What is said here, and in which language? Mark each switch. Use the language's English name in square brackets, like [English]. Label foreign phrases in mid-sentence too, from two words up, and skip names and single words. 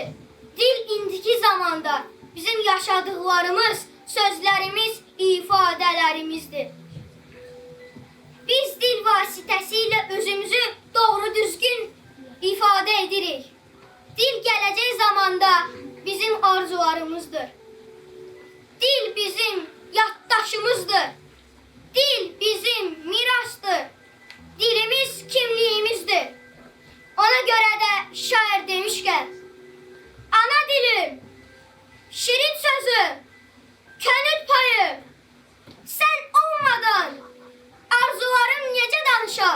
[Azerbaijani] Dil indiki zamanda bizim yaşadıqlarımız, sözlərimiz, ifadələrimizdir. Biz dil vasitəsilə özümüzü doğru düzgün ifadə edirik. Dil gələcək zamanda bizim arzularımızdır. Dil bizim yaddaşımızdır. Dil bizim mirastır. [Turkish] Dilimiz kimliğimizdir. Ona göre de şair demişken, ana dilim, şirin sözüm, könül payım, sen olmadan arzularım [Azerbaijani] necə danışar?